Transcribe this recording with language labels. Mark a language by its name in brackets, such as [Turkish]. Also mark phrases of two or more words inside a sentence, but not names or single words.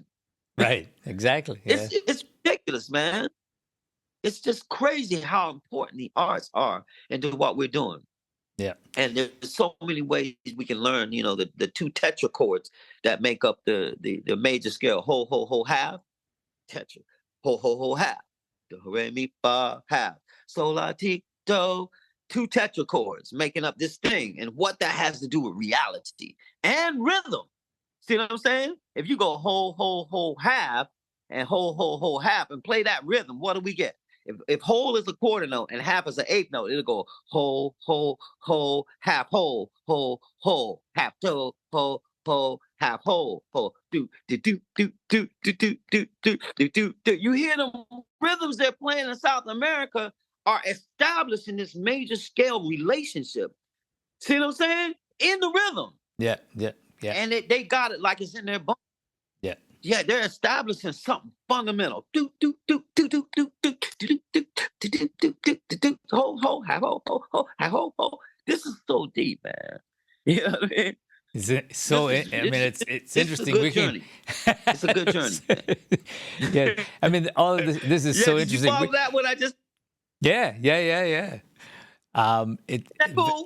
[English] Right, exactly. Yeah. It's ridiculous, man. It's just crazy how important the arts are into what we're doing. Yeah. And there's so many ways we can learn, you know, the two tetrachords that make up the major scale. Ho, ho, ho, half, tetra. Ho, ho, ho, half. Do, re, mi, fa, half. Sol, la, ti, do. Two tetrachords making up this thing. And what that has to do with reality and rhythm. See what I'm saying? If you go ho, ho, ho, half, and ho, ho, ho, half, and play that rhythm, what do we get? If whole is a quarter note and half is an eighth note, it'll go ho, ho, ho, half, ho, half, do, ho, half, ho, do, do, do, do, do, do, do, do, do, do, do. You hear them rhythms they're playing in South America are establishing this major scale relationship. See what I'm saying? In the rhythm. Yeah, yeah, yeah. And they got it like it's in their bones. Yeah. Yeah, they're establishing something fundamental. Do do do do do do do do do do do do do do do ho ho ha ho ho ho ha ho ho. This is so deep, man. You know what I mean? Is it so? I mean, it's interesting. It's a good journey. It's a good journey. Yeah, I mean, all of this is so did interesting. You follow that? What I just? Yeah. That cool?